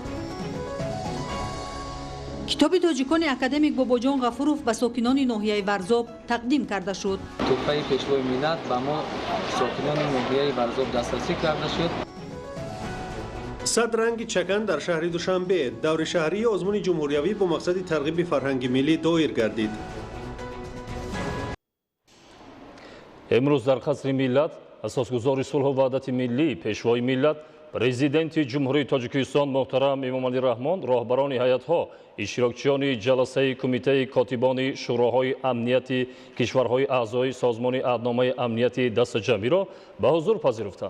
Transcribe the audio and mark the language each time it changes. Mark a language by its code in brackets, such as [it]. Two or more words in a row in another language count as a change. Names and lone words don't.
[tg] китоби тоҷикони академик Бобоҷон Ғафуров ба сокинони ноҳияи Варзоб тақдим карда шуд. тӯҳфаи Пешвои миллат ба мо сокинони ноҳияи Варзоб дастрасӣ карда шуд. 100 ранги чакан дар шаҳри Душанбе даври шаҳрии озмуни ҷумҳуриявӣ бо мақсади тарғиби фарҳанги миллӣ доир гардид. امروز در قصر ملت اساسگزاری صلح و وحدت ملی پیشوای ملت پرزیدنت جمهوری تاجیکستان محترم امامعلی رحمان راهبران هیئت‌ها اشتراکچیان جلسه کمیته کاتبان شوراهای امنیتی کشورهای اعضای سازمان اعضنامه امنیتی دستجمعی را به حضور پذیرفتند.